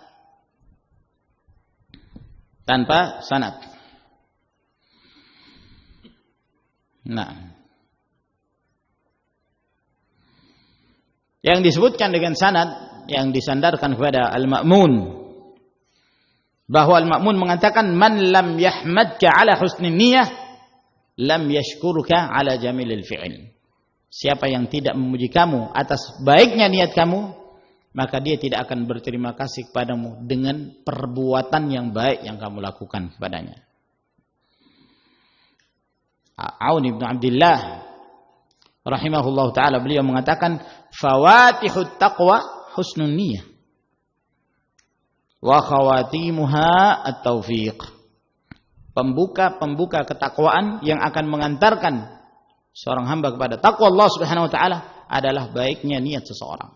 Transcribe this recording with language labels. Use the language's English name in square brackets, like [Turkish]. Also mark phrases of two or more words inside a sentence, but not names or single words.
[Indonesian] Tanpa sanad. Nah, yang disebutkan dengan sanad yang disandarkan kepada Al-Ma'mun, bahwa Al-Ma'mun mengatakan [Arabic] من لم يحمدك على حسن النية لم يشكرك على جميل الفعل. [Indonesian] Siapa yang tidak memuji kamu atas baiknya niat kamu, maka dia tidak akan berterima kasih kepadamu dengan perbuatan yang baik yang kamu lakukan kepadanya. [Arabic] عون بن عبد الله رحمه الله تعالى, [Indonesian] beliau mengatakan [Arabic] فواتح التقوى حسن النية وخواتيمها التوفيق. [Indonesian] Pembuka ketakwaan yang akan mengantarkan seorang hamba kepada takwa Allah [Arabic] سبحانه وتعالى [Indonesian] adalah baiknya niat seseorang.